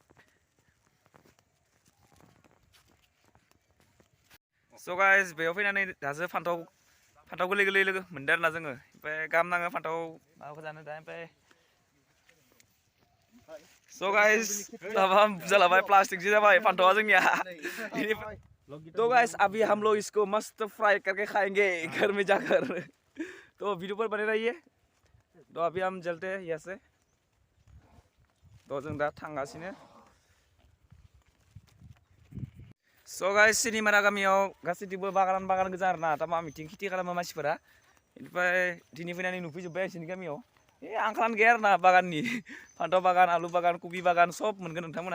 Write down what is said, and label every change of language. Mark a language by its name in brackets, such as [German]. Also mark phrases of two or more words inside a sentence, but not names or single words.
[English] so guys [Bodo] बेयाव फैनानै दासो फान्थाव गोरलै गोरलै लोगो मोनदों आरोना जोङो। ओमफ्राय गाहाम नाङो फान्थाव माबाखौ जानो दा। ओमफ्राय [English] so guys [Bodo] माबा बुरजा लाबाय प्लास्टिकसो जाबाय फान्थावा जोंनिया। [Hindi] तो गाइस अभी हम लोग इसको मस्त फ्राई करके खाएंगे घर में जाकर। तो वीडियो पर बने रहिए। तो अभी हम चलते हैं यहाँ से। [Bodo] तो जों दा थांगासिनो। [English] so guys [Bodo] सिनिमारा गामियाव गासैथिंबो बागान गोजा आरोना। दा मिथिं खेथि खालामो मानसिफोरा। बेनिफ्राय दिनै फैनानै नुफैजोब्बाय जोंनि गामियाव। आंखालानो गैया आरोना बागाननि। फान्थाव बागान, आलु बागान, कबि बागान सब मोनगोन नोंथांमोना।